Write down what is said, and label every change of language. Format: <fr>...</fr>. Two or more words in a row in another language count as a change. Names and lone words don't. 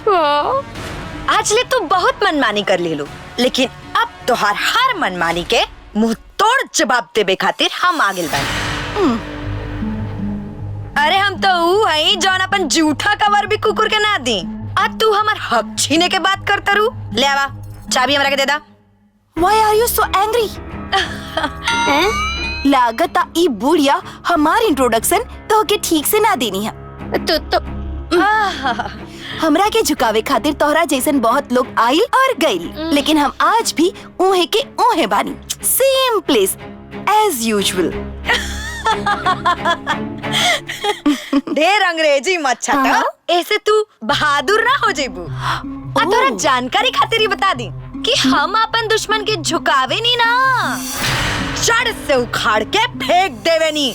<bho>आज ले तो बहुत मनमानी कर ले लो, लेकिन अब तोहार हर मनमानी के मुंह तोड़ जवाब देवे खातिर हम आगे बानी। अरे हम तो ऊ हई जौन अपन जूठा कवर भी कुकुर के ना दी। आ तू हमार हक छीने के बात करता रू। ले आवा चाबी हमरा के दे दा।</bho> <en>Why are you so angry?</en> <bho>लागता ई बुढ़िया हमार इंट्रोडक्शन तो के ठीक से ना देनी है। तो हमरा के झुकावे खातिर तोहरा जैसन बहुत लोग आइल और गइल, लेकिन हम आज भी ऊहे के ऊहे बानी।</bho> <en>same place as usual.</en> <bho>ढेर अंग्रेजी मत छटा, ऐसे तू बहादुर ना हो जेबू। आ तोरा जानकारी खातिर ही बता दी कि हम अपन दुश्मन के झुकावे नी ना, जड़ से उखाड़ के फेंक देवे नी।</bho>